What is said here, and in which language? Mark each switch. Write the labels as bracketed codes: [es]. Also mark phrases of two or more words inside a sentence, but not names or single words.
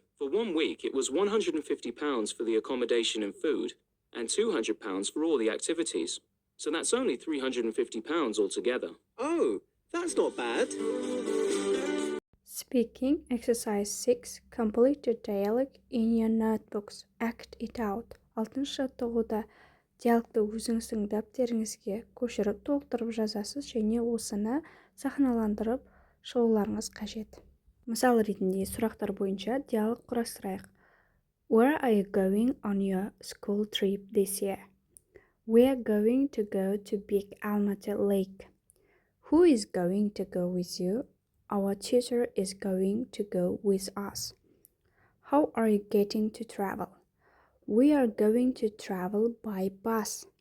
[en] For 1 week, it was £150 for the accommodation and food, and £200 for all the activities. So that's only £350 altogether. Oh, that's not bad. Speaking exercise 6. Complete the dialogue in your notebooks. Act it out. [kk] 6-шы жаттығуда диалогты өзіңіздің дәптеріңізге көшіріп толықтырып жазасыз және осыны сахналандырып шығуларыңыз қажет. Мысал ретінде сұрақтар бойынша диалог құрастырайық. [en] Where are you going on your school trip this year? We are going to go to Big Almaty Lake. Who is going to go with you? Our tutor is going to go with us. How are you getting to travel? We are going to travel by bus.